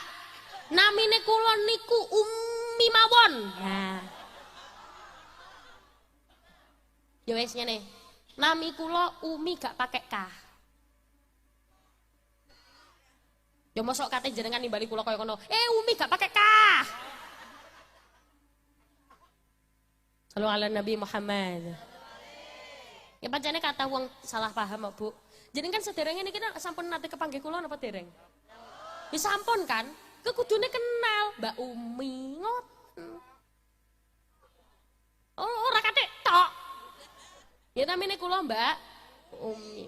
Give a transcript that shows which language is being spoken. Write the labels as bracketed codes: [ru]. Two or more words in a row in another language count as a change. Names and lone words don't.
[jv] Namine kula niku umi mawon. Nah. Ya wis ngene. Nami kula umi gak pakai ka. Ya mosok kate jenengan nimbali kula kaya ngono. Umi gak pakai ka. [ar] صلوا على النبي محمد. [jv] Ya pancene kata wong salah paham, Bu. Jenengan sederenge niki sampun nate kepanggih kula napa dereng? Ya sampun kan? Kekudune kenal Mbak Umi ngoten. Oh, ora kathik tok. Ya namine kula Mbak Umi.